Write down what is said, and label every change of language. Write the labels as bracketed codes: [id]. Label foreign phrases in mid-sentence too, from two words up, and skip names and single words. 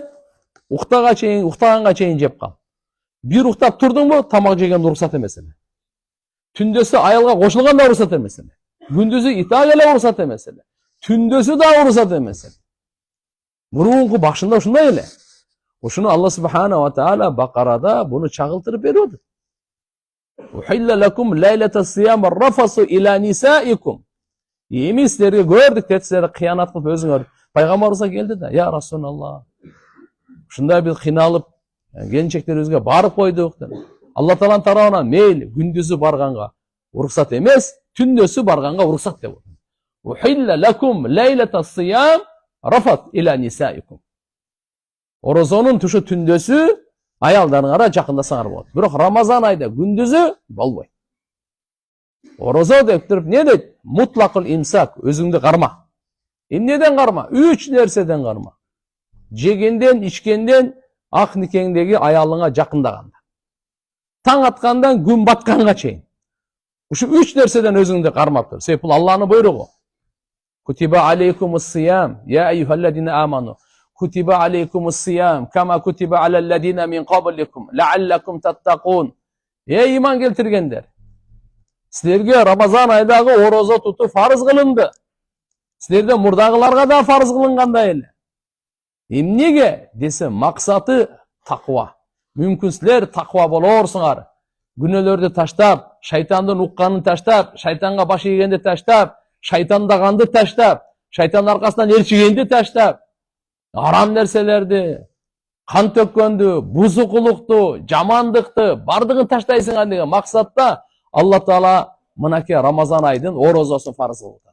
[ky] Уктаганга чейин жеп кал. Бир уктап турдуңбу? Тамак жеген уруксат эмес эле. Түндөсү аялга кошулганда уруксат эмес эле. Күндүзү итак эле уруксат эмес эле. Түндөсү да уруксат эмес эле. Мурунку башында ушундай эле. Ушуну [ar] الله سبحانه وتعالى [ky] Бакарада буну чагылтырып берип атат. [ar] أحل لكم ليلة الصيام الرفث إلى نسائكم. [ky] Эми силерге көрдүк деп силер кыянат кылып өзүңөр пайгамбарыбызга келди да, [ar] يا رسول الله. [ky] Ушундай бир кыйналып келинчектерибизге барып койдук деп. Алла Тааланын тарабынан мейли күндүзү барганга, уруксат эмес, түндөсү барганга уруксат деп. [ar] أحل لكم ليلة الصيام الرفث إلى نسائكم. [ky] Орозонун тушу түндөсү аялдарыңара жакындасаңар болот. Бирок Рамазан айда күндүзү болбойт. Орозо деп туруп не дейт? [ar] مطلق الإمساك, [ky] өзүңдү карма. Эмнеден карма? 3 нерседен карма. Жегенден, ичкенден, ак никеңдеги аялыңа жакындаганда. Таң аткандан күн батканга чейин. Ушу 3 нерседен өзүңдү кармап тур. Себеп бул Аллахнын буйругу. [ar] كتب عليكم الصيام يا أيها الذين آمنوا. كتب عليكم الصيام كما كتب على الذين من قبلكم لعلكم تتقون. [ky] Ey iman келтиргендер. Силерге Рамазан айдагы орозо тутуу фарыз кылынды. Силерден мурдагыларга да фарыз кылынгандай эле. Эмнеге десе максаты таква. Мүмкүн силер таква болорсуңар. Күнөөлөрдү таштап, шайтандын укканын таштап, шайтанга баш ийгенди таштап, шайтандаганды таштап, шайтан аркасынан ээрчигенди таштап, арам нерселерди, кан төккөндү, бузукулукту, жамандыкты бардыгын таштайсыңар деген максатта Алла Таала мынакей Рамазан айдын орозосун фарыз кылды.